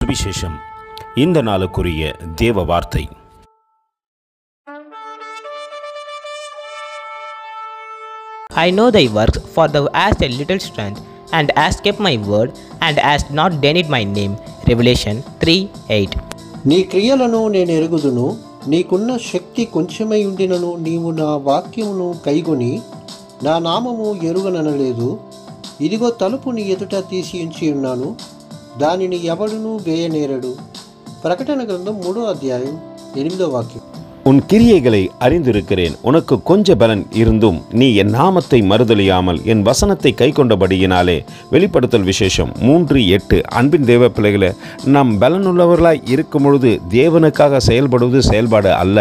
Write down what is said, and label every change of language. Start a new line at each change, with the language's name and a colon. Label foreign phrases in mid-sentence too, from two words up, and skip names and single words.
Tamil: சுவிசேஷம். இந்த நாளுக்குரிய தேவ வார்த்தை.
English: I know thy works, for thou hast a little strength, and hast kept my word, and hast not denied my name. Revelation 3:8.
Telugu: నీ క్రియలను నేను ఎరుగుదును, నీకున్న శక్తి కొంచెమై ఉండినను నీవు నా వాక్యమును కైగొని నా నామము ఎరుగననలేదు. ఇదిగో తలుపు నీ ఎదుట తీసి ఉంచి ఉన్నాను, దానిని ఎవడునూ వేయనేరడు. ప్రకటన గ్రంథం 3వ అధ్యాయం 8వ వాక్యం.
Tamil: உன் கிரியைகளை அறிந்திருக்கிறேன். உனக்கு கொஞ்ச பலன் இருந்தும் நீ என் நாமத்தை மறுதலியாமல் என் வசனத்தை கை கொண்டபடியினாலே. வெளிப்படுத்தல் விசேஷம் 3:8. அன்பின் தேவ பிள்ளைகளே, நாம் பலனுள்ளவர்களாய் இருக்கும் பொழுது தேவனுக்காக செயல்படுவது செயல்பாடு அல்ல.